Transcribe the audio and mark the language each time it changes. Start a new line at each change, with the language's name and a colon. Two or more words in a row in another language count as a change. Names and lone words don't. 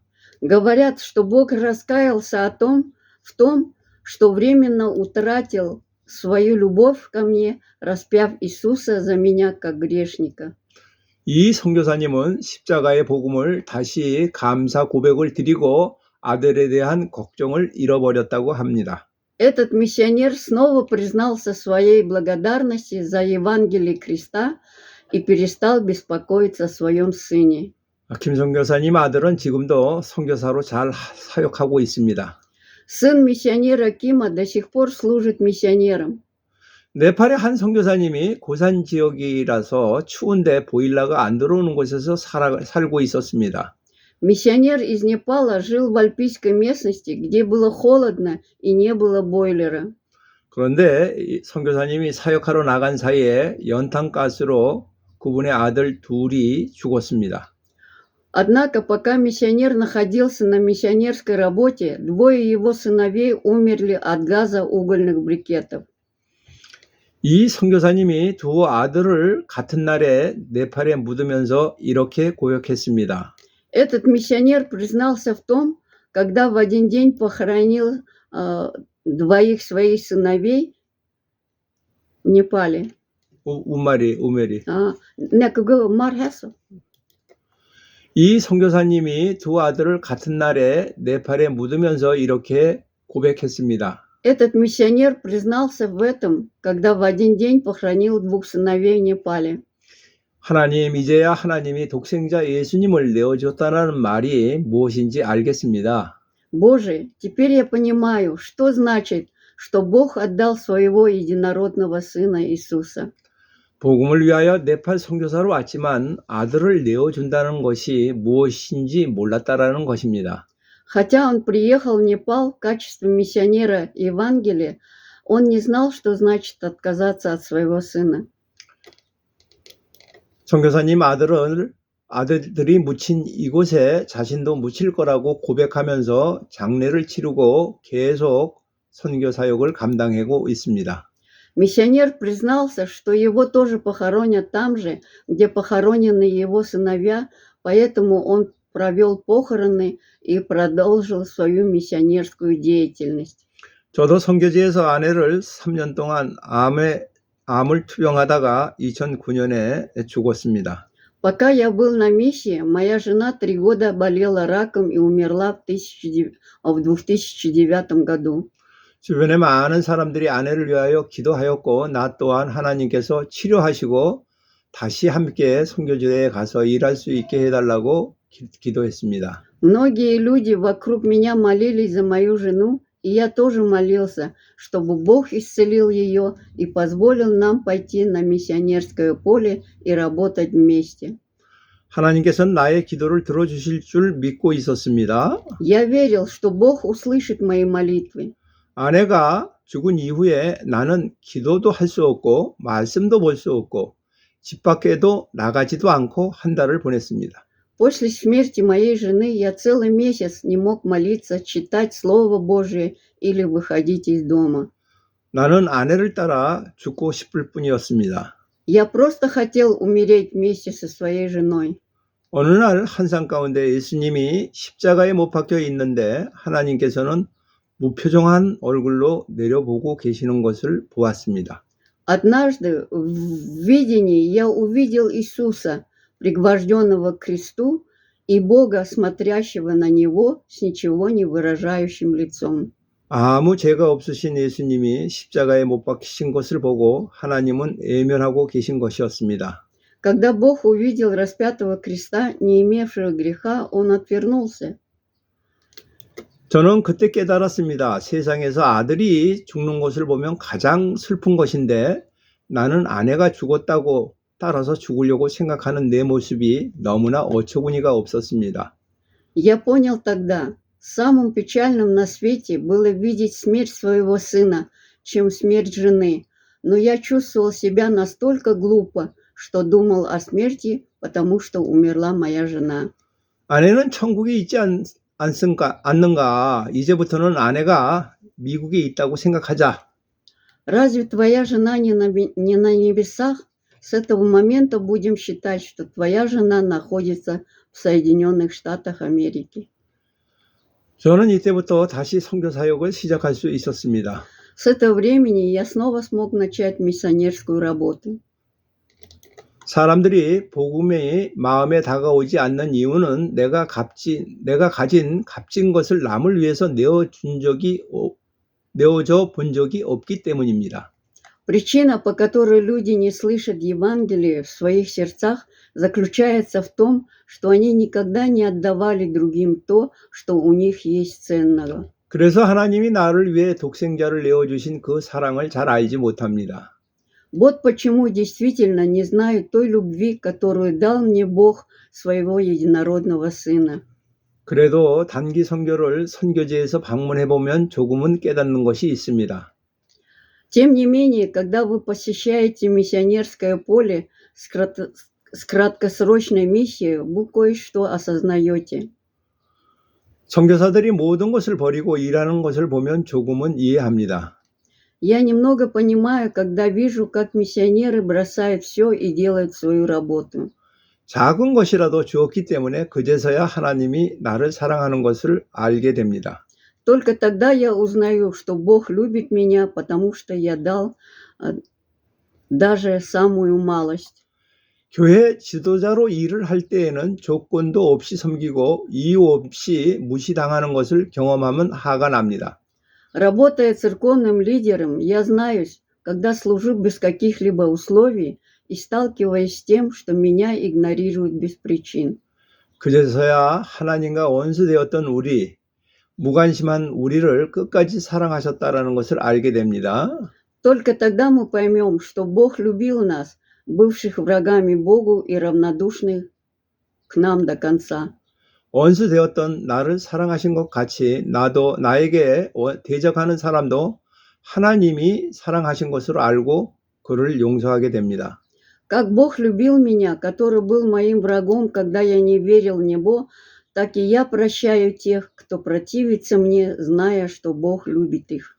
Russian: Говорят, что Бог раскаялся в том, что временно утратил свою любовь ко мне, распяв Иисуса за меня как грешника.
Korean: 이 선교사님은 십자가의 복음을 다시 감사 고백을 드리고 아들에 대한 걱정을 잃어버렸다고 합니다.
Russian: Этот миссионер снова признался своей благодарности за Евангелие Христа и перестал беспокоиться о своем сыне.
Korean: 김 선교사님 아들은 지금도 선교사로 잘 사역하고 있습니다.
Russian: Сын миссионера Кима до сих пор служит миссионером.
Korean: 네팔의 한 선교사님이 고산 지역이라서 추운데 보일러가 안 들어오는 곳에서 살고 있었습니다.
Russian: Миссионер из Непала жил в альпийской местности, где было холодно и не было бойлера.
Korean: 그런데 이 선교사님이 사역하러 나간 사이에 연탄가스로 그분의 아들 둘이 죽었습니다.
Russian: Однако, пока миссионер находился на миссионерской работе, двое его сыновей умерли от газа угольных брикетов.
Korean: 이 선교사님이 두 아들을 같은 날에 네팔에 묻으면서 이렇게 고백했습니다.
Russian: Этот миссионер признался в том, когда в один день похоронил двоих своих сыновей в Непале. 우메리. Мархесу.
Korean: 이 선교사님이 두 아들을 같은 날에 네팔에 묻으면서 이렇게 고백했습니다.
Russian: Этот миссионер признался в этом, когда в один день похоронил двух сыновей в Непале.
Korean: 하나님, 이제야 하나님이 독생자 예수님을 내어줬다는 말이 무엇인지 알겠습니다.
Russian: Боже, теперь я понимаю, что значит, что Бог отдал своего единородного Сына Иисуса.
Korean: 복음을 위하여 네팔 선교사로 왔지만 아들을 내어준다는 것이 무엇인지 몰랐다라는 것입니다.
Russian: Хотя он приехал в Непал в качестве миссионера Евангелия, он не знал, что значит отказаться от своего сына.
Korean: 선교사님 아들들이 묻힌 이곳에 자신도 묻힐 거라고 고백하면서 장례를 치르고 계속 선교 사역을 감당하고 있습니다.
Russian: Миссионер признался, что его тоже похоронят там же, где похоронены его сыновья, поэтому он провел похороны и продолжил свою миссионерскую деятельность.
Korean: 저도 선교지에서 아내를 3년 동안 암을 투병하다가 2009년에 죽었습니다.
Russian: Пока я был на миссии, моя жена 3 года болела раком и умерла в 2009 году.
Korean: 주변에 많은 사람들이 아내를 위하여 기도하였고 나 또한 하나님께서 치료하시고 다시 함께 선교지에 가서 일할 수 있게 해달라고 기도했습니다.
Russian: Многие люди вокруг меня молились за мою жену, и я тоже молился, чтобы Бог исцелил ее и позволил нам пойти на миссионерское поле и работать вместе.
Korean: 하나님께서는 나의 기도를 들어주실 줄 믿고 있었습니다.
Russian: Я верил, что Бог услышит мои молитвы.
Korean: 아내가 죽은 이후에 나는 기도도 할 수 없고 말씀도 볼 수 없고 집 밖에도 나가지도 않고 한 달을 보냈습니다.
Russian: После смерти моей жены я целый месяц не мог молиться, читать Слово Божие или выходить из дома.
Korean: 나는 아내를 따라 죽고 싶을 뿐이었습니다.
Russian: Я просто хотел умереть вместе со своей женой.
Korean: 어느 날 환상 가운데 예수님이 십자가에 못 박혀 있는데 하나님께서는 무표정한 얼굴로 내려보고 계시는 것을 보았습니다.
Russian: Однажды в видении я увидел Иисуса, пригвожденного к кресту, и Бога, смотрящего на него с ничего не выражающим лицом.
Korean: 아무 죄가 없으신 예수님이 십자가에 못 박히신 것을 보고 하나님은 외면하고 계신 것이었습니다.
Russian: Когда Бог увидел распятого Христа, не имевшего греха, Он отвернулся.
Korean: 저는 그때 깨달았습니다. 세상에서 아들이 죽는 것을 보면 가장 슬픈 것인데 나는 아내가 죽었다고 따라서 죽으려고 생각하는 내 모습이 너무나 어처구니가 없었습니다.
Russian: Я понял тогда, самым печальным на свете было видеть смерть своего сына, чем смерть жены. Но я чувствовал себя настолько глупо, что думал о смерти, потому что умерла моя жена.
Korean: 아내는 천국에 있지 않는가? 이제부터는 아내가 미국에 있다고 생각하자.
Russian: Разве твоя жена не на небесах? С этого момента будем считать, что твоя жена находится в Соединенных Штатах Америки.
Korean: 저는 이때부터 다시 선교 사역을 시작할 수 있었습니다.
Russian: С этого времени я снова смог начать миссионерскую работу.
Korean: 사람들이 복음이 마음에 다가오지 않는 이유는 내가 가진 값진 것을 남을 위해서 내어줘 본 적이 없기 때문입니다.
Russian: Причина, по которой люди не слышат Евангелие в своих сердцах, заключается в том, что они никогда не отдавали другим то, что у них есть ценного.
Korean: 그래서 하나님이 나를 위해 독생자를 내어주신 그 사랑을 잘 알지 못합니다.
Russian: Вот почему действительно не знаю той любви, которую дал мне Бог своего единородного Сына.
Korean: 그래도 단기 선교를 선교지에서 방문해보면 조금은 깨닫는 것이 있습니다.
Russian: Тем не менее, когда вы посещаете миссионерское поле с краткосрочной миссией, вы кое-что осознаете.
Korean: 선교사들이 모든 것을 버리고 일하는 것을 보면 조금은 이해합니다.
Russian: Я немного понимаю, когда вижу, как миссионеры бросают все и делают свою работу.
Korean: 작은 것이라도 주었기 때문에 그제서야 하나님이 나를 사랑하는 것을 알게 됩니다.
Russian: Только тогда я узнаю, что Бог любит меня, потому что я дал даже самую малость.
Korean: 교회 지도자로 일을 할 때에는 조건도 없이 섬기고 이유 없이 무시당하는 것을 경험하면 화가 납니다.
Russian: Работая церковным лидером, я знаю, когда служу без каких-либо условий и сталкиваясь с тем, что меня игнорируют без причин.
Korean: 그제서야 하나님과 원수되었던 무관심한 우리를 끝까지 사랑하셨다라는 것을 알게 됩니다.
Russian: Только тогда мы поймем, что Бог любил нас, бывших врагами Богу и равнодушных к нам до конца.
Korean: 원수되었던 나를 사랑하신 것 같이 나에게 대적하는 사람도 하나님이 사랑하신 것으로 알고 그를 용서하게 됩니다.
Russian: Как Бог любил меня, который был моим врагом, когда я не верил в Него, так и я прощаю тех, кто противится мне, зная, что Бог любит их.